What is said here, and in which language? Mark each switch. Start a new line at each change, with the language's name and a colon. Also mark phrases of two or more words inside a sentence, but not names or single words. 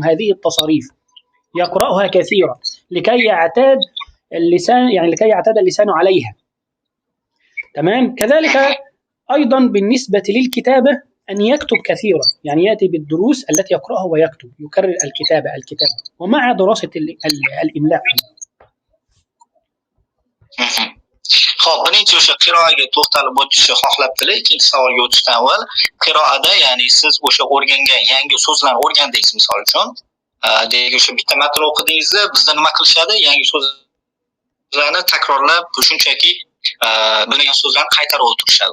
Arabic: هذه التصاريف يقرأها كثيرا لكي يعتاد اللسان، يعني لكي يعتاد اللسان عليها. تمام. كذلك أيضا بالنسبة للكتابة أن يكتب كثيرا، يعني يأتي بالدروس التي يقرأها ويكتب، يكرر الكتابة ومع دراسة الإملاء.
Uzbek: خب birinchi o'sha qiraaga to'xtalib o'tishni xohlabdilar. Ikkinchi savolga o'tishdan avval qiroada, ya'ni siz o'sha o'rgangan yangi so'zlarni o'rgandingiz, misol uchun deylik o'sha bitta matn o'qidingizda bizda nima qilishadi? Yangi so'zlarni takrorlab, shunchaki bilmagan so'zlarni qaytarib o'tirishadi.